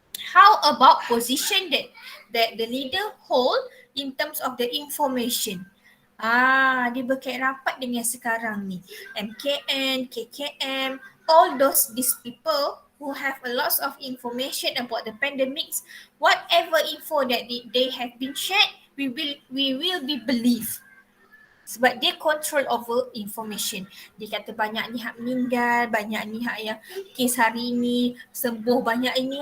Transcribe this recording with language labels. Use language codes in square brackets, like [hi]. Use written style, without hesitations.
[en] How about position that the leader hold in terms of the information? [ms] Dia berkait rapat dengan sekarang ni. [en] MKN, KKM, all these people who have a lot of information about the pandemics, whatever info that they have been shared, we will be believed. [ms] Sebab dia [en] control over information. [ms] Dia kata banyak ni hak meninggal, banyak ni hak yang kes hari ni sembuh, banyak ini.